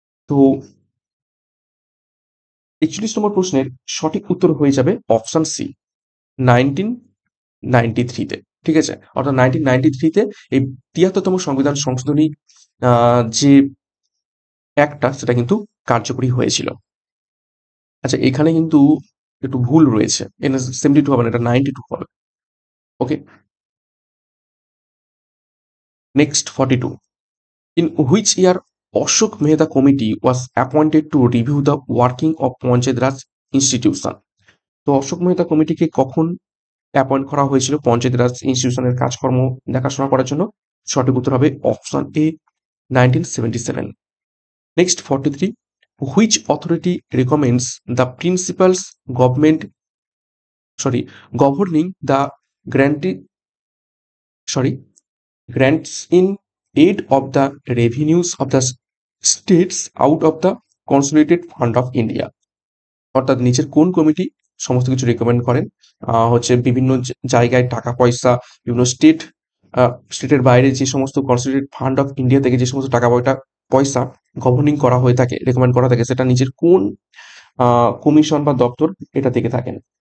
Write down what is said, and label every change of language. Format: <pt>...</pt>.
<bn>তো ৪১ নম্বর প্রশ্নের সঠিক উত্তর হয়ে যাবে অপশন সি, 1993-তে। ঠিক আছে, অর্থাৎ 1993-তে এই ৭৩তম সংবিধান সংশোধনী যে অ্যাক্টটা সেটা কিন্তু কার্যকরী হয়েছিল। আচ্ছা, এখানে কিন্তু একটু ভুল রয়েছে, এনএস 72 হবে না, এটা 92 হবে।</bn> <en>Okay, next 42, in which year Ashok Mehta Committee was appointed to review the working of Panchayat Raj institution?</en> <bn>তো অশোক মেহতা কমিটিকে কখন অ্যাপয়েন্ট করা হয়েছিল পঞ্চায়েত রাজ ইনস্টিটিউশনের কাজকর্ম দেখাশোনা করার জন্য? সঠিক উত্তর হবে option A, 1977।</bn> <en>Next 43, which authority recommends the principles government governing the grant grants in aid of the revenues of the states out of the consolidated fund of India?</en> <bn>অর্থাৎ নিচের কোন কমিটি সমস্ত কিছু রেকমেন্ড করেন হচ্ছে বিভিন্ন জায়গায় টাকা পয়সা, বিভিন্ন স্টেটের বাইরে যে সমস্ত কনসলিডেটেড ফান্ড অফ ইন্ডিয়া থেকে যে সমস্ত টাকা পয়সা গভর্নিং করা হয়ে থাকে, রেকমেন্ড করা থাকে, সেটা নিচের কোন কমিশন বা দপ্তর এটা থেকে থাকেন?</bn>